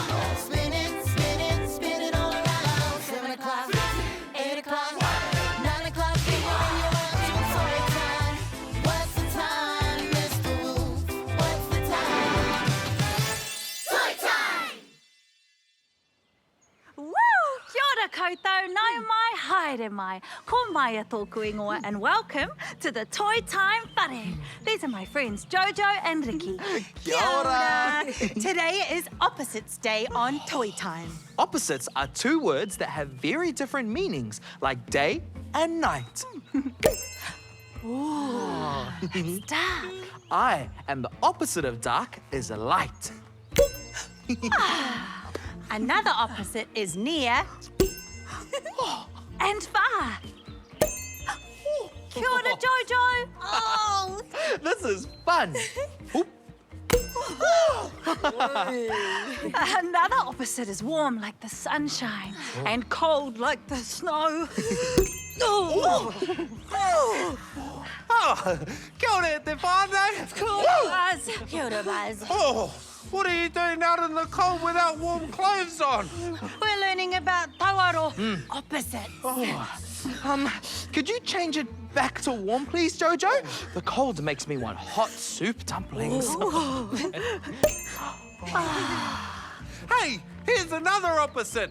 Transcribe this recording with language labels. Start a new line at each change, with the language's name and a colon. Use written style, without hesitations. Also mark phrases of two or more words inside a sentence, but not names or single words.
English: Spin it all around. 7 o'clock, 8 o'clock, 9 o'clock. When you're up to toy time. What's the time, Mr. Wolf? What's the time? Toy time! Woo!
Māori: Kia ora koutou, nau mai, haere mai. Ko mai a tōku ingoa
English: and welcome to the Toy Time Whare. These are my friends Jojo and Ricky.
Māori: Kia ora.
English: Today is Opposites Day on Toy Time. Opposites are two words that have very different meanings, like day and night. It's dark. I am the opposite of dark is light. Another opposite is near. And far.
Māori: Kia ora, Jojo. Oh!
English: This is fun. Oop. Another opposite is warm like the sunshine and cold like the snow.
Māori: Oh, kia ora te whānau.
English: Cool, Buzz.
Māori: Kia ora, Buzz.
English: Oh, what are you doing out in the cold without warm clothes on? We're learning about tauaro opposites. Could you change it back to warm, please, Jojo? The cold makes me want hot soup dumplings. Hey, here's another opposite.